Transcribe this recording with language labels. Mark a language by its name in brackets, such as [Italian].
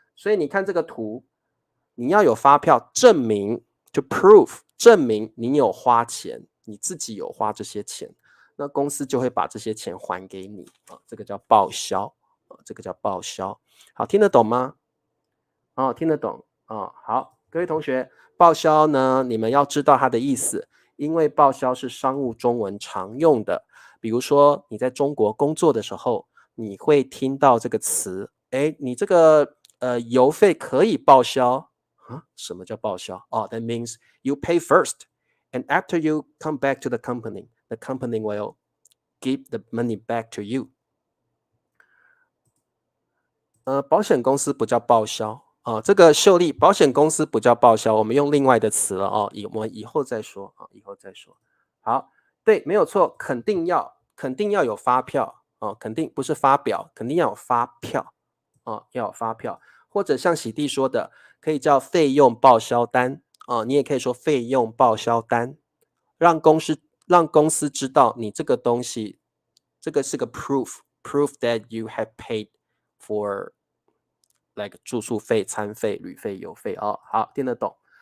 [Chinese] 所以你看这个图，你要有发票证明，就 proof 证明你有花钱，你自己有花这些钱，那公司就会把这些钱还给你这个叫报销这个叫报销。好，听得懂吗？听得懂好，各位同学，报销呢，你们要知道它的意思，因为报销是商务中文常用的。比如说你在中国工作的时候，你会听到这个词，你这个邮费可以报销什么叫报销 [English] that means you pay first and after you come back to the company will give the money back to you。 [Chinese] 保险公司不叫报销这个秀丽，保险公司不叫报销，我们用另外的词了我们以后再说以后再说。好，对，没有错，肯定要有发票肯定不是发表，肯定要有发票要有发票，或者像喜弟说的，可以叫费用报销单你也可以说费用报销单，让公司知道你这个东西，这个是个 [English] proof that you have paid for like [Chinese] 住宿费、餐费、旅费、油费好，听得懂。